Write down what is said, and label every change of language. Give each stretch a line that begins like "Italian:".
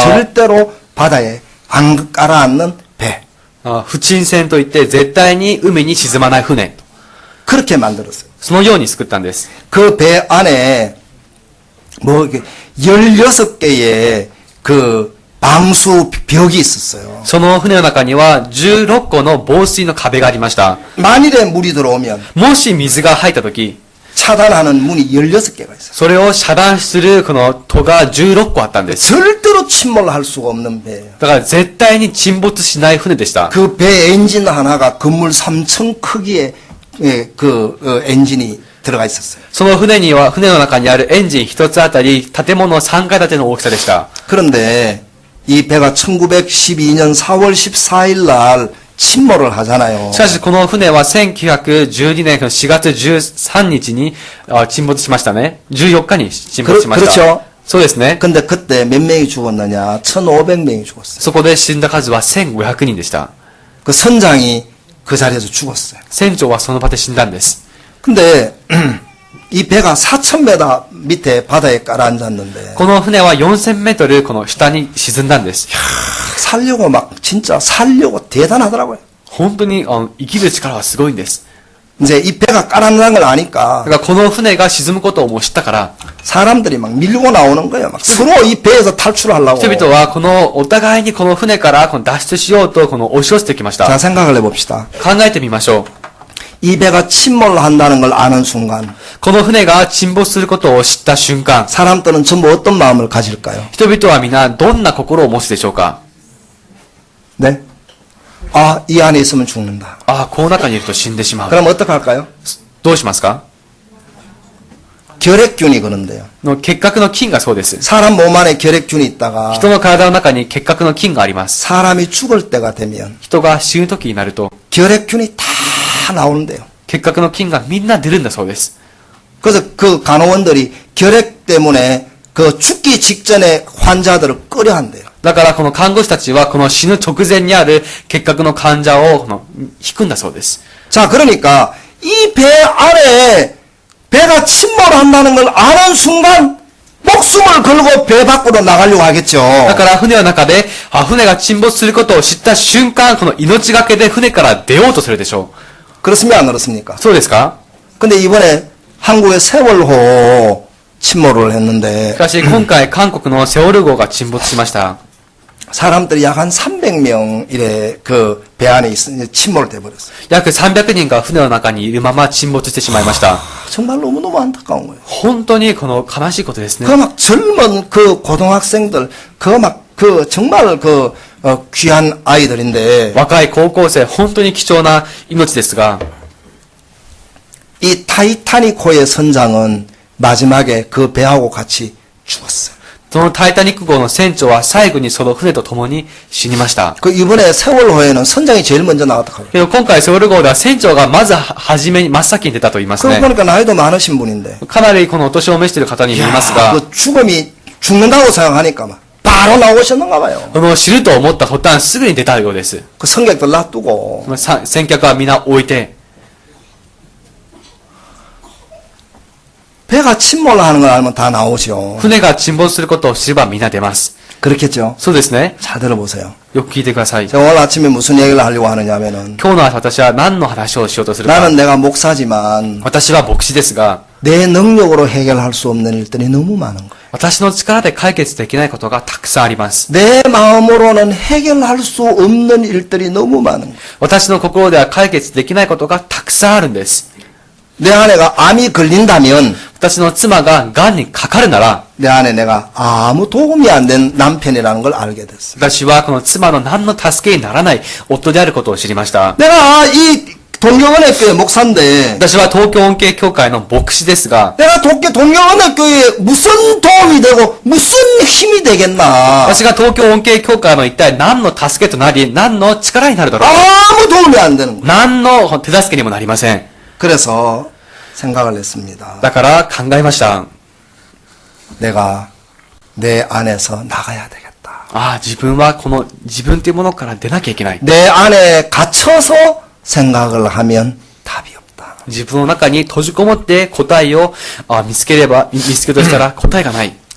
Korean: 절대로 바다에 안 가라앉는 배
Japanese: 不沈船といって絶対に海に沈まない船。
Korean: 그렇게 만들었어요.
Japanese: そのように作ったんです。
Korean: 그 배 안에 뭐 이게 16개의 그 방수 벽이 있었어요.
Japanese: その船の中には16個の防水の壁がありました。
Korean: 만일에 물이 들어오면
Japanese: もし水が入った時、
Korean: 차단하는 문이 16개가 있어요.
Japanese: それを遮断するこの戸が16個あったんです。
Korean: 절대로 침몰할 수가 없는 배예요.
Japanese: だから絶対に沈没しない船でした。
Korean: 그 배 엔진 하나가 건물 3층 크기의 엔진이 들어가 있었어요.
Japanese: その船の中にあるエンジン一つあたり建物3階建ての大きさでした。
Korean: 그런데 이 배가 1912년 4월 14일 날 침몰을 하잖아요.
Japanese: しかしこの船は1912年4月13日に沈没しましたね。 14日に沈没しました。
Korean: 그렇죠.
Japanese: そうですね。
Korean: 근데 그때 몇 명이 죽었느냐? 1,500명이 죽었어요.
Japanese: そこで死んだ数は1500人でした。
Korean: 그 선장이 그 자리에서 죽었어요.
Japanese: 船長はその場で死んだんです。
Korean: 근데 이 배가 4,000m 밑에 바다에 깔아앉았는데
Japanese: この船は4000メートルこの下に沈んだんです。
Korean: 진짜 살려고 대단하더라고요.
Japanese: 本当に生きる力はすごいんです。
Korean: 이제 이 배가 깔아난다는 걸 아니까
Japanese: だからこの船が沈むことをもう知ったから、
Korean: 사람들이 막 밀고 나오는 거예요. 막 서로 이 배에서 탈출하려고.
Japanese: 人々はこの、お互いにこの船からこの脱出しようと、この押し寄せてきました。
Korean: 자, 생각을 해봅시다.
Japanese: 考えてみましょう。
Korean: 이 배가 침몰한다는 걸 아는 순간
Japanese: この船が沈没することを知った瞬間、
Korean: 사람들은 전부 어떤 마음을 가질까요?
Japanese: 人々は皆どんな心を持つでしょうか？
Korean: 네? 아, 이 안에 있으면 죽는다.
Japanese: ああ、この中にいると死んでしまう。
Korean: 그럼 어떻게 할까요?
Japanese: どうしますか？
Korean: 결핵균이 그런데요.
Japanese: の結核の菌がそうです。
Korean: 사람 몸 안에 결핵균이 있다가
Japanese: 人の体の中に結核の菌があります。
Korean: 사람이 죽을 때가 되면
Japanese: 人が死ぬ時になると、
Korean: 결핵균이 다 나오는데요.
Japanese: 結核の菌がみんな出るんだそうです。
Korean: 그래서 그 간호원들이 결핵 때문에 그 죽기 직전에 환자들을 끌어한대요.
Japanese: だからこの看護師たちはこの死ぬ直前にある結核の患者をこの引くんだそうです。
Korean: 자, 그러니까 이 배 안에 배가 침몰한다는 걸 아는 순간 목숨을 걸고 배 밖으로 나가려고 하겠죠.
Japanese: だから船の中で、船が沈没することを知った瞬間、この命がけで船から出ようとするでしょ
Korean: 그렇습니까? 안 그렇습니까?
Japanese: う。そうですか？
Korean: 근데 이번에 한국의 세월호 침몰을 했는데
Japanese: しかし今回韓国のセオル号が沈没しました。
Korean: 사람들이 약 한 300명 이래 그 배 안에 침몰돼 버렸어요.
Japanese: 約300人が船の中にいるまま沈没してしまいました。
Korean: 정말 너무너무 안타까운 거예요.
Japanese: 本当にこの悲しいことですね。
Korean: 그 막 젊은 그 고등학생들 그 정말 귀한 아이들인데
Japanese: 若い高校生、本当に貴重な命ですが、
Korean: 이 타이타닉호의 선장은 마지막에 그 배하고 같이 죽었어요.
Japanese: そのタイタニック号の船長は最後にその船と共に死にました。
Korean: 그 이번에 세월호에는 선장이 제일 먼저 나왔다.
Japanese: けど今回セオル号では船長がまず初めに真っ先に出たと言います
Korean: 그거
Japanese: ね。
Korean: 보니까 나이도 많으신 분인데
Japanese: かなりこのお年を召している方に見えますが、
Korean: 그 죽는다고 생각하니까 막 바로 나오셨는가 봐요.
Japanese: この死ぬと思った途端すぐに出たようです。
Korean: 그 승객들 놔두고
Japanese: 先客は皆置いて、
Korean: 배가 침몰하는 걸 알면 다 나오죠.
Japanese: 船が沈没することを知れば皆出ます。
Korean: 그렇겠죠.
Japanese: そうですね。
Korean: 잘 들어보세요.
Japanese: よく聞いてください。
Korean: 제가 오늘 아침에 무슨 얘기를 하려고 하느냐면은
Japanese: 今日の朝私は何の話をしようとするか。
Korean: 나는 내가 목사지만
Japanese: 私は牧師ですが、
Korean: 내 능력으로 해결할 수 없는 일들이 너무 많은 거예요.
Japanese: 私の力で解決できないことがたくさんあります。
Korean: 내 마음으로는 해결할 수 없는 일들이 너무 많은 거예요.
Japanese: 私の心では解決できないことがたくさんあるんです。
Korean: 내 아내가 암이 걸린다면
Japanese: 私の妻が癌にかかるなら、
Korean: 내 안에 내가 아무 도움이 안 된 남편이라는 걸 알게 됐어요.
Japanese: 私はこの妻の何の助けにならない夫であることを知りました。
Korean: 내가 이 동경은혜교회 목사인데
Japanese: 私は東京恩恵協会の牧師ですが、
Korean: 내가 동경은혜교회에 무슨 도움이 되고 무슨 힘이 되겠나.
Japanese: 私が東京恩恵協会の一体何の助けとなり、何の力になるだろう。
Korean: 아무 도움이 안 되는 거예요.
Japanese: 何の手助けにもなりません。
Korean: 그래서 생각을 했습니다.
Japanese: だから考えました。
Korean: 내가 내 안에서 나가야 되겠다.
Japanese: 自分はこの自分というものから出なきゃいけない。
Korean: 내 안에 갇혀서 생각을 하면 답이 없다.
Japanese: 自分の中に閉じこもって答えを見つけようとしたら答えがない。